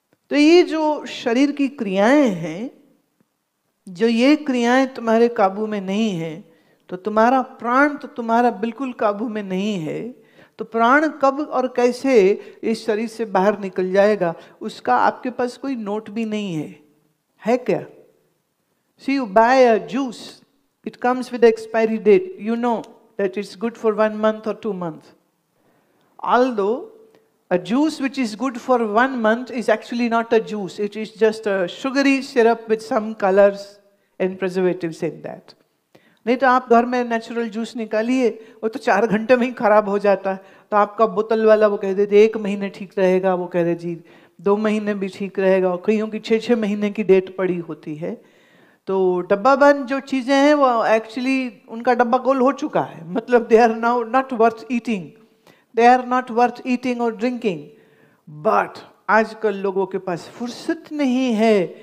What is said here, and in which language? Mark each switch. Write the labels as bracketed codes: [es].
[hi] तो ये जो शरीर की क्रियाएं हैं, जो ये क्रियाएं तुम्हारे काबू में नहीं है, तो तुम्हारा प्राण तो तुम्हारा बिल्कुल काबू में नहीं है. तो प्राण कब और कैसे इस शरीर से बाहर निकल जाएगा, उसका आपके पास कोई नोट भी नहीं है क्या? [en] See, you buy a juice, it comes with the expiry date. You know that it's good for 1 month or 2 months. Although a juice which is good for 1 month is actually not a juice, it is just a sugary syrup with some colors and preservatives in that. [hi] नहीं तो आप घर में natural juice निकालिए, वो तो 4 घंटे में ही खराब हो जाता है. तो आपका बोतल वाला वो कह देते 1 महीने ठीक रहेगा, वो कह रहे जी 2 महीने भी ठीक रहेगा, और कईयों की 6-6 महीने की डेट पड़ी होती है. तो डब्बा बंद जो चीजें हैं वो एक्चुअली उनका डब्बा गोल हो चुका है, मतलब [en] they are now not worth eating, [hi] दे are not worth eating और ड्रिंकिंग. बट आजकल लोगों के पास फुर्सत नहीं है